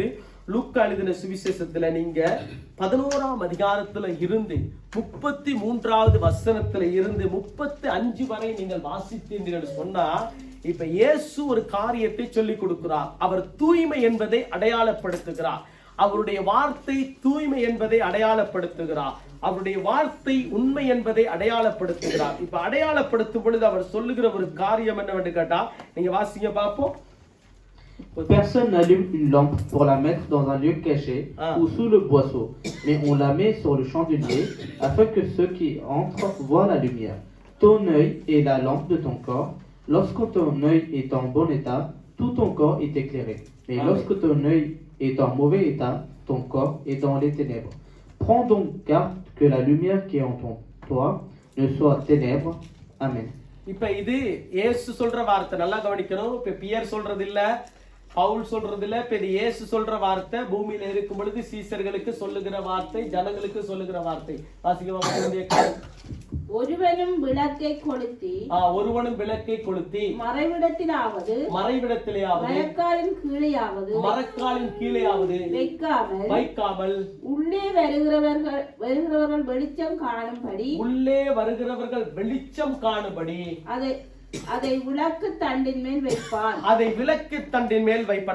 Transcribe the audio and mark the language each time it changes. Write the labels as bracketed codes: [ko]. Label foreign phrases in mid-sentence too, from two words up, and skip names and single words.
[ta] லூக்கா எழுதின சுவிசேஷத்துல நீங்க 11ஆம் அதிகாரத்துல இருந்து 33வது வசனத்துல இருந்து 35 வரை நீங்கள் வாசித்தீர்கள் சொன்னா, இப்ப இயேசு ஒரு காரியத்தை சொல்லிக் கொடுக்கிறார். அவர் தூய்மை என்பதை அடையாளப்படுத்துகிறார். அவருடைய வார்த்தை தூய்மை என்பதை அடையாளப்படுத்துகிறார். அவருடைய வார்த்தை உண்மை என்பதை அடையாளப்படுத்துகிறார். இப்ப அடையாளப்படுத்தும் பொழுது அவர் சொல்லுகிற ஒரு காரியம் என்னவென்று கேட்டா, நீங்க வாசிங்க பாப்போம். [fr] Personne n'allume une lampe pour la mettre dans un lieu caché ou sous le boisseau, mais on la met sur le chandelier afin que ceux qui entrent voient la lumière. Ton œil est la lampe de ton corps. Lorsque ton œil est en bon état, tout ton corps est éclairé. Mais lorsque ton œil est en mauvais état, ton corps est dans les ténèbres. Prends donc garde que la lumière qui est en toi ne soit ténèbres. Amen. [ta] இப்ப இது இயேசு சொல்ற வார்த்தை, நல்லா கவனிக்கணும். இப்ப பியர் சொல்றது இல்ல, பவுல் சொல்றது இல்ல, இப்ப இது இயேசு சொல்ற வார்த்தை. பூமியில இருக்கும் பொழுது சீசர்களுக்கு சொல்லுகிற வார்த்தை, ஜனங்களுக்கு சொல்லுகிற வார்த்தை. வாசிக்க, ஒருவனும் விளக்கை கொளுத்தி மறைவிடத்திலாவது மரக்காலின் கீழேயாவது வைக்காமல் உள்ளே வருகிறவர்கள் வெளிச்சம் காணும்படி அதை விளக்கு தண்டின் மேல் வைப்பான்.